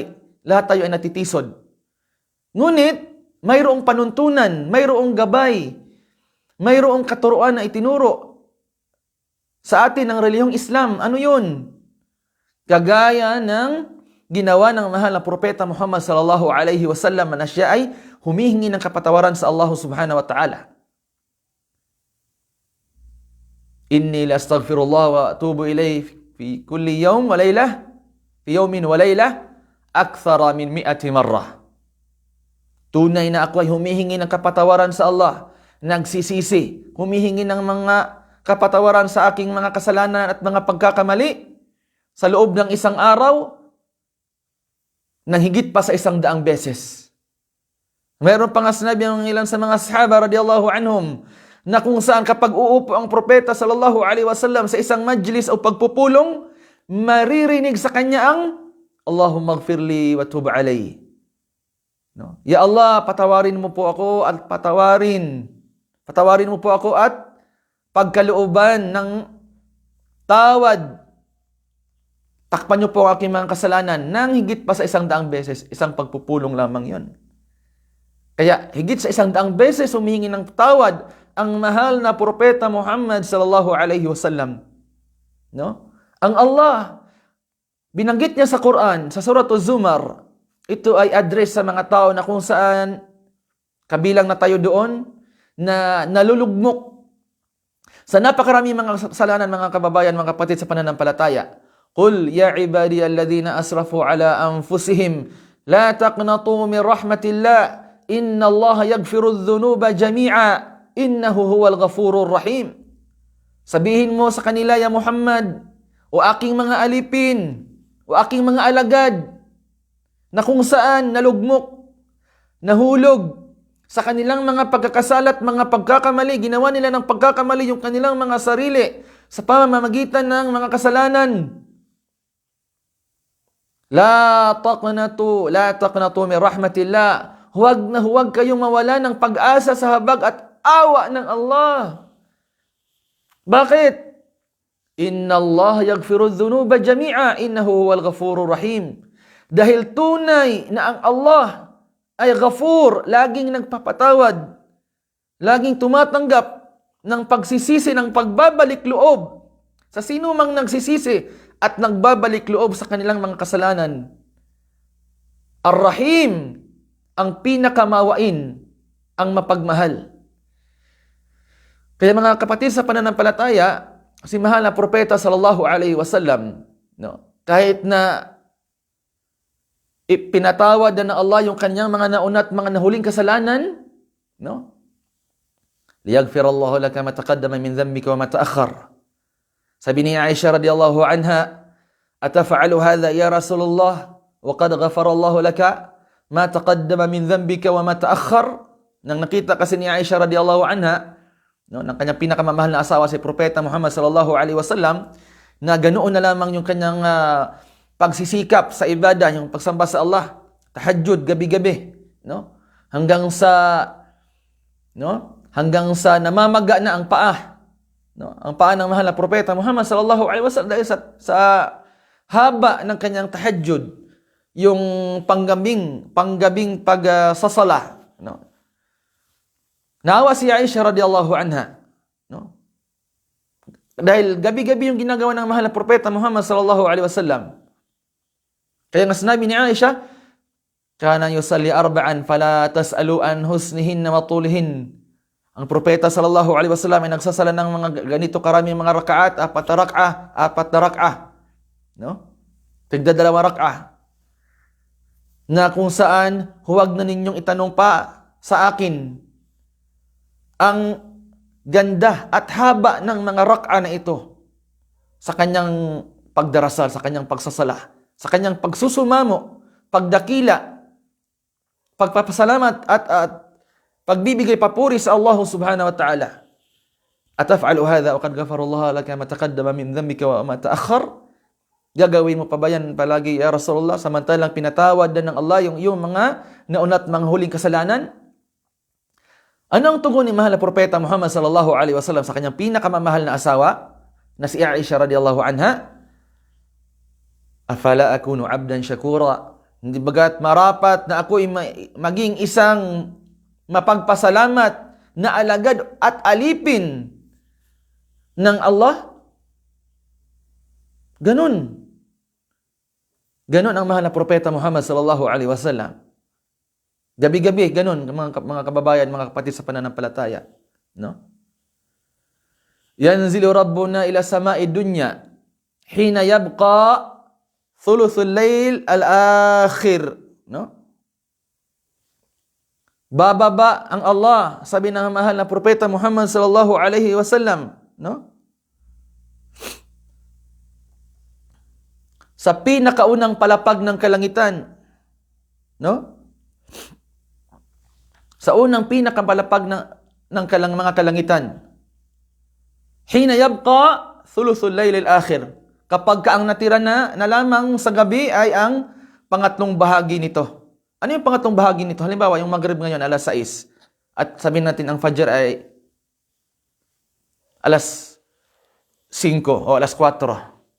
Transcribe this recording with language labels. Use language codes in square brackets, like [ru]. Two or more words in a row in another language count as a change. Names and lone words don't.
[tl] Lahat tayo ay natitisod. Ngunit, mayroong panuntunan, mayroong gabay, mayroong katuruan na itinuro sa atin ng relihiyong Islam. Ano yun? Kagaya ng ginawa ng mahal na propeta Muhammad [ar] صلى الله عليه وسلم [tl] na siya ay humihingi ng kapatawaran sa Allah [ar] سبحانه وتعالى. إني لأستغفر الله وأتوب إليه في كل يوم وليلة، في يوم وليلة، أكثر من 100 مرة. [tl] Tunay na ako ay humihingi ng kapatawaran sa Allah, nagsisisi, humihingi ng mga kapatawaran sa aking mga kasalanan at mga pagkakamali sa loob ng isang araw, nang higit pa sa 100 beses. Meron pa nga sinabi ang ilan sa mga sahaba [ar] رضي الله عنهم, [tl] na kung saan kapag uupo ang propeta [ar] صلى الله عليه وسلم [tl] sa isang majlis o pagpupulong, maririnig sa kanya ang [ar] اللهم اغفر لي وتب علي. [tl] No? Ya Allah, patawarin mo po ako at patawarin mo po ako at pagkalooban ng tawad. Takpan niyo po ang aking mga kasalanan nang higit pa sa 100 beses, isang pagpupulong lamang yon. Kaya higit sa 100 beses humihingi ng tawad ang mahal na propeta Muhammad [ar] صلى الله عليه وسلم. [tl] No? Ang Allah, binanggit niya sa Quran, sa Surah Az-Zumar, ito ay address sa mga tao na kung saan kabilang na tayo doon, na nalulugmok sa napakarami mga kasalanan, mga kababayan, mga kapatid sa pananampalataya. [ar] قل يا عبادي الذين أسرفوا على أنفسهم لا تقنطوا من رحمة الله إن الله يغفر الذنوب جميعا إنه هو الغفور الرحيم. [tl] Sabihin mo sa kanila, ya Muhammad, o aking mga alipin, o aking mga alagad, na kung saan nalugmok, nahulog sa kanilang mga pagkakasala at mga pagkakamali, ginawa nila ng pagkakamali yung kanilang mga sarili sa pamamagitan ng mga kasalanan. [ar] لا تقنطوا من رحمة الله. [tl] Huwag na huwag kayong mawala ng pag-asa sa habag at awa ng Allah. Bakit? [ar] إن الله يغفر الذنوب جميعا إنه هو الغفور الرحيم. [tl] Dahil tunay na ang Allah ay ghafur, laging nagpapatawad, laging tumatanggap ng pagsisisi, ng pagbabalik loob sa sino mang nagsisisi at nagbabalik loob sa kanilang mga kasalanan. Ar-Rahim, ang pinakamawain, ang mapagmahal. Kaya mga kapatid sa pananampalataya, si mahal na propeta [ar] صلى الله عليه وسلم, [tl] no, kahit na ipinatawad na ng Allah yung kanyang mga nauna at mga nahuling kasalanan, no? [ar] ليغفر الله لك ما تقدم من ذنبك وما تأخر. [tl] Sabi ni [ar] Aisha رضي الله عنها، أتفعل هذا يا رسول الله وقد غفر الله لك ما تقدم من ذنبك وما تأخر. [tl] Nang nakita kasi ni Aisha [ar] رضي الله عنها, [tl] no, ng kanyang pinakamamahal na asawa si Propeta Muhammad [ar] صلى الله عليه وسلم, [tl] na ganoon na lamang yung kanyang pagsisikap sa ibadah, yung pagsamba sa Allah, tahajjud gabi-gabi, no? Hanggang sa namamaga na ang paa, no? Ang paa ng mahal na Propeta Muhammad [ar] صلى الله عليه وسلم [tl] dahil sa haba ng kanyang tahajjud, yung panggabing pagsasala, no? Naawa si Aisha [ar] رضي الله عنها, [tl] no? Dahil gabi-gabi yung ginagawa ng mahal na Propeta Muhammad [ar] صلى الله عليه وسلم. [tl] Kaya nga sinabi ni [ar] Aisha, كان يصلي أربعا فلا تسأل عن حسنهن وطولهن. [tl] Ang Propeta [ar] صلى الله عليه وسلم [tl] ay nagsasala ng mga ganito karaming mga rakaat, apat na rak'ah, no? Tigdadalawang rak'ah. Na kung saan huwag na ninyong itanong pa sa akin ang ganda at haba ng mga rak'a na ito sa kanyang pagdarasal, sa kanyang pagsasala, sa kanyang pagsusumamo, pagdakila, pagpapasalamat at pagbibigay papuri sa Allah [ar] سبحانه وتعالى. أتفعل هذا وقد غفر الله لك ما تقدم من ذنبك وما تأخر. [tl] Gagawin mo pa ba yan palagi [ar] يا رسول الله, [tl] samantalang pinatawad na ng Allah yung iyong mga nauna at mga huling kasalanan? Ano ang tugon ni mahal na Propeta Muhammad [ar] صلى الله عليه وسلم [tl] sa kanyang pinakamamahal na asawa na si Aisha [ar] رضي الله عنها? أفلا أكون عبدا شكورا? [tl] Hindi bagat marapat na ako maging isang mapagpasalamat na alagad at alipin ng Allah? Ganun ang mahal na Propeta Muhammad [ar] صلى الله عليه وسلم. [tl] Gabi-gabi, ganun, mga kababayan, mga kapatid sa pananampalataya. No? [ar] ينزل ربنا إلى السماء الدنيا حين يبقى ثلث الليل الآخر. [tl] No? Bababa ang Allah, sabi ng mahal na Propeta Muhammad [ar] صلى الله عليه وسلم, [tl] no? Sa pinakaunang palapag ng kalangitan, no? Sa unang pinakapalapag ng mga kalangitan. [ar] حين يبقى ثلث الليل الآخر. [tl] Kapag ang natira na lamang sa gabi ay ang pangatlong bahagi nito. Ano yung pangatlong bahagi nito? Halimbawa, yung Maghrib ngayon alas 6 at sabihin natin ang Fajr ay alas 5 o alas 4.